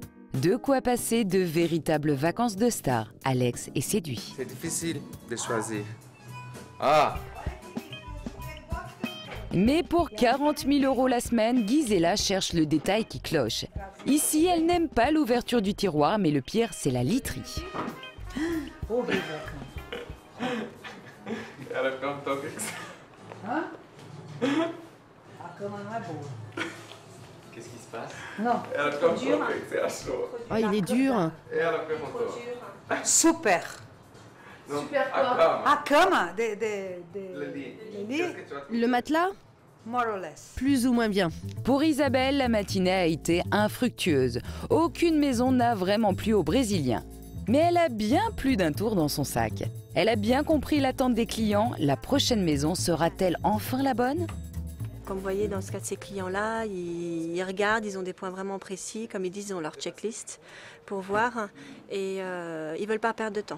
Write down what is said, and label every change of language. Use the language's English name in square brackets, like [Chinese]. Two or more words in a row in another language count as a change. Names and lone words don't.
[French] De quoi passer de véritables vacances de stars. Alex est séduit. C'est difficile de choisir. Ah, Mais pour 40 000 € la semaine, Gisela cherche le détail qui cloche. Ici, elle n'aime pas l'ouverture du tiroir, mais le pire, c'est la literie. [Portuguese] ela cantou o que Hein? A cama não é boa. [French] Qu'est-ce qui se passe? [Portuguese] Não. Ela cantou o que você achou? [French] Oh, il est dur. [Portuguese] Ela perguntou. [French] Super. Super quoi? Ah, comme Le matelas? [English] More or less. [French] Plus ou moins bien. Pour Isabelle, la matinée a été infructueuse. Aucune maison n'a vraiment plu aux Brésiliens. Mais elle a bien plus d'un tour dans son sac. Elle a bien compris l'attente des clients. La prochaine maison sera-t-elle enfin la bonne? Comme vous voyez, dans ce cas de ces clients-là, ils regardent, ils ont des points vraiment précis, comme ils disent, ils ont leur checklist pour voir et ils ne veulent pas perdre de temps.